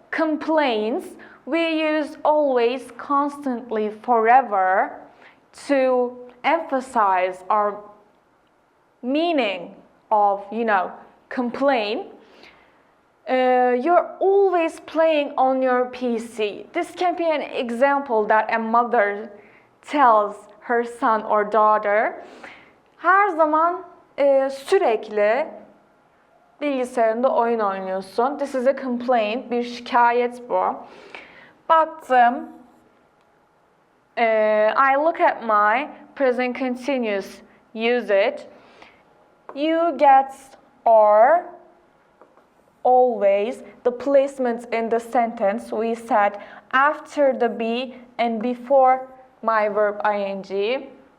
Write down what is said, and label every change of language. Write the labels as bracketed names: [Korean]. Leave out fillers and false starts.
[English] Complaints, we use always, constantly, forever to emphasize our meaning of, complain. You're always playing on your PC. This can be an example that a mother tells her son or daughter. [Turkish] Her zaman sürekli bilgisayarında oyun oynuyorsun. [English] This is a complaint, [Turkish] bir şikayet bu. [English] Baktım, I look at my present continuous usage. You get or always, the placement in the sentence, we said after the be and before my verb ing.